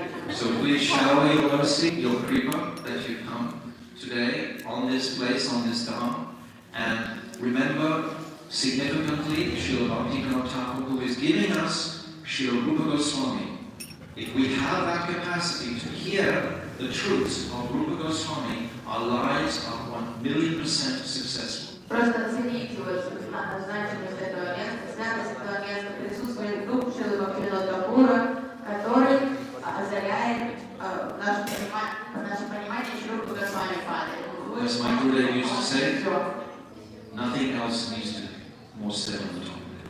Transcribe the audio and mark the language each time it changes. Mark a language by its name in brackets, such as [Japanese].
[English] So please shower your mercy, your kripa, that you come today on this place, on this dham, and remember significantly Srila Bhaktivinoda Thakur, who is giving us Srila Rupa Goswami. If we have that capacity to hear the truths of Rupa Goswami, our lives are 1,000,000% successful. [Russian] Просто оцените вот значимость этого места, святость этого места, присутствие духа Шрилы Бхактивинода Тхакура, который озаряет наше понимание Шрилы Госвами Пады. [English] As my Gurudev used to say, nothing else needs to be more said on the topic.